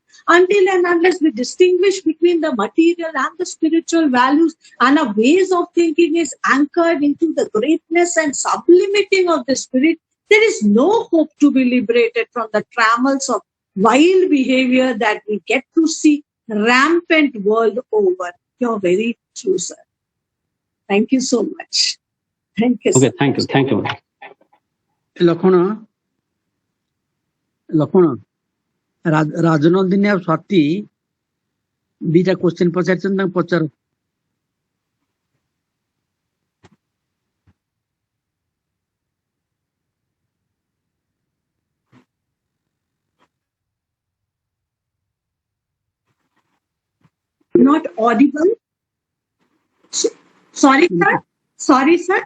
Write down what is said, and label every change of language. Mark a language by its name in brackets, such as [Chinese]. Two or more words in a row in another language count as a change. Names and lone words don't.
[English] Until and unless we distinguish between the material and the spiritual values and our ways of thinking is anchored into the greatness and sublimating of the spirit, there is no hope to be liberated from the trammels of wild behavior that we get to see rampant world over. You're very true, sir. Thank you so much. Thank you. Okay, thank you. Thank you. [Odia] ଲକ୍ଷ୍ମଣ ରାଜନନ୍ଦିନୀ ଆଉ ସ୍ୱାତି ଦିଟା କ୍ୱେଶ୍ଚିନ୍ ପଚାରିଛନ୍ତି, ତାଙ୍କୁ ପଚାର। [English] Not audible. Sorry, sir. Sorry, sir.